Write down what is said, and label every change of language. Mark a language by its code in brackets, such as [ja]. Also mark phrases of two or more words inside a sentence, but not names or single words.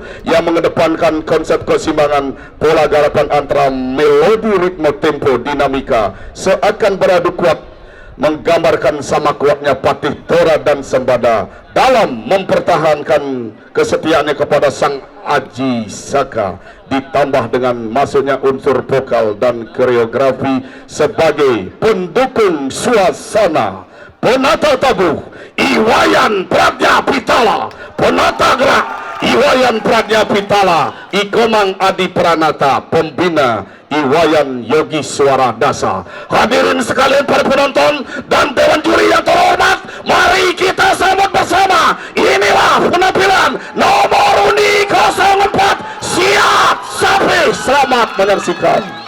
[id] yang mengedepankan konsep keseimbangan pola garapan antara melodi, ritme, tempo, dinamika seakan beradu kuat, menggambarkan sama kuatnya patih Dora dan Sambada dalam mempertahankan kesetiaannya kepada Sang Aji Saka, ditambah dengan masuknya unsur vokal dan koreografi sebagai pendukung suasana. Penata tabuh Iwayan Pradnya Pitala, penata gerak Iwayan Pradnya Pitala, Ikomang Adi Pranata, pembina Iwayan Yogi Suara Dasa. Hadirin sekalian para penonton dan dewan juri yang terhormat, mari kita sambut bersama. Inilah penampilan nomor undi 04 Siat Sapih. Selamat menyaksikan.